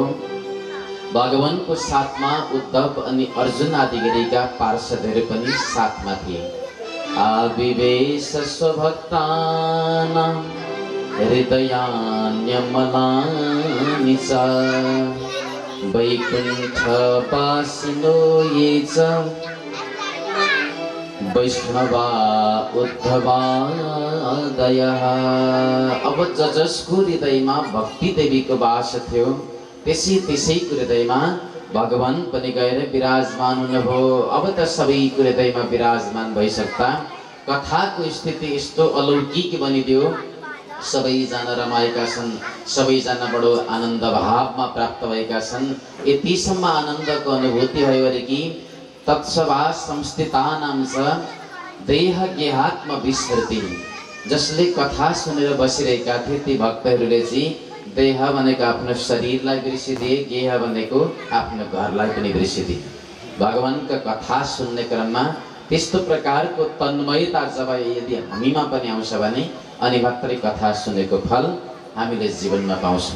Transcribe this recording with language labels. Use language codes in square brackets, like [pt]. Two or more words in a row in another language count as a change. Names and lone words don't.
[ne] भगवानको साथमा उद्धव अनि अर्जुन आदि गरीका पार्षदहरू पनि साथमा थिए। [sa] आविवेश स्वभक्तानां हृदयान्यमलानि च वैकुण्ठवासिनो ये च वैष्णवा उद्धवादयः। [ne] अब जसको हृदयमा भक्ति देवीको वास थियो त्यसैको हृदयमा भगवान पनि गएर विराजमान हुनुभयो। अब त सबैको हृदयमा विराजमान भइसक्दा कथाको स्थिति यस्तो अलौकिक बनिदियो। सबैजना रमाएका छन्, सबैजना बडो आनन्द भावमा प्राप्त भएका छन्। यतिसम्म आनन्दको अनुभूति भयो अरे कि [sa] तत्सभा संस्थितानां च देह गेहात्म विस्मृति। [ne] जसले कथा सुनेर बसिरहेका थिए ती भक्तहरूले चाहिँ देह भनेको आफ्नो शरीरलाई बिर्सिदिए, गेह भनेको आफ्नो घरलाई पनि बिर्सिदिए। भगवानका कथा सुन्ने क्रममा त्यस्तो प्रकारको तन्मयता जब यदि हामीमा पनि आउँछ भने अनि मात्रै कथा सुनेको फल हामीले जीवनमा पाउँछौँ।